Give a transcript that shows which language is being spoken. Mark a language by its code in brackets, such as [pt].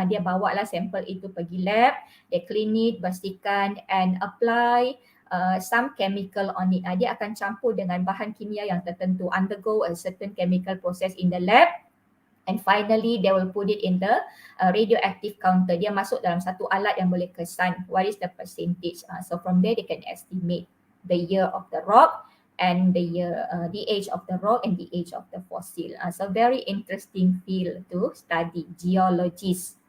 [ms] Dia bawa lah sampel itu pergi lab. [en] They clean it, [ms] bersihkan [en] and apply some chemical on it. [ms] Dia akan campur dengan bahan kimia yang tertentu, [en] undergo a certain chemical process in the lab. And finally, they will put it in the radioactive counter. [ms] Dia masuk dalam satu alat yang boleh kesan. [en] What is the percentage? So from there, they can estimate the year of the rock and the age of the rock and the age of the fossil. So very interesting field to study, geologist.